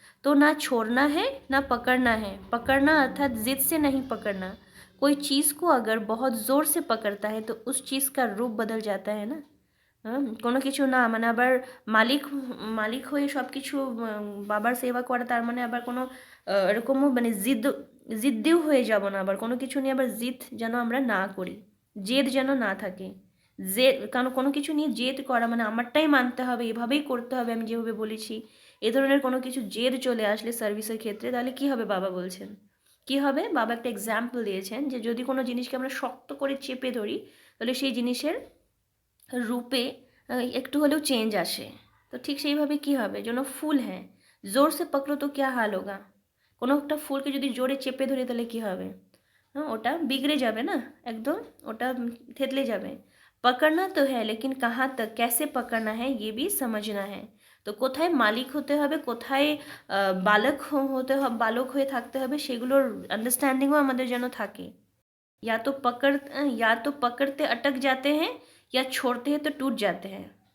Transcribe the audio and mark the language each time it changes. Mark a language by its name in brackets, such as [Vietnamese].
[Hindi] तो ना छोड़ना है ना पकड़ना है, पकड़ना अर्थात जिद से नहीं पकड़ना। कोई चीज़ को अगर बहुत ज़ोर से पकड़ता है तो उस चीज़ का रूप बदल जाता है ना। [Bangla] কোনো কিছু না মানে আবার মালিক মালিক হয়ে সব কিছু বাবার সেবা করা তার মানে আবার কোনো এরকমও মানে জিদ্দিও হয়ে যাব না, আবার কোনো কিছু নিয়ে আবার জিদ যেন আমরা না করি, জেদ যেন না থাকে। কারণ কোনো কিছু নিয়ে জেদ করা মানে আমারটাই মানতে হবে, এভাবেই করতে হবে আমি যেভাবে বলেছি, এ ধরনের কোনো কিছু জেদ চলে আসলে সার্ভিসের ক্ষেত্রে তাহলে কি হবে বাবা বলছেন, কি হবে, বাবা একটা এক্সাম্পল দিয়েছেন যে যদি কোনো জিনিসকে আমরা শক্ত করে চেপে ধরি তাহলে সেই জিনিসের রূপে একটু হলেও চেঞ্জ আসে। তো ঠিক সেইভাবে কি হবে, যেন ফুল হ্যাঁ [Hindi] জোর সে পকড়ো তো ক্যা হাল হোগা, [Bangla] কোনো একটা ফুলকে যদি জোরে চেপে ধরি তাহলে কি হবে, हाँ ওটা बिगड़े যাবে না, একদম ওটা থেতলে যাবে। [Hindi] पकड़ना तो है लेकिन कहाँ तक कैसे पकड़ना है ये भी समझना है। [Bangla] তো কোথায় মালিক হতে হবে, কোথায় বালক হয়ে থাকতে হবে সেগুলোর আন্ডারস্ট্যান্ডিংও আমাদের যেন থাকে। [Hindi] या तो पकड़ते अटक जाते हैं या छोड़ते हैं तो टूट जाते हैं।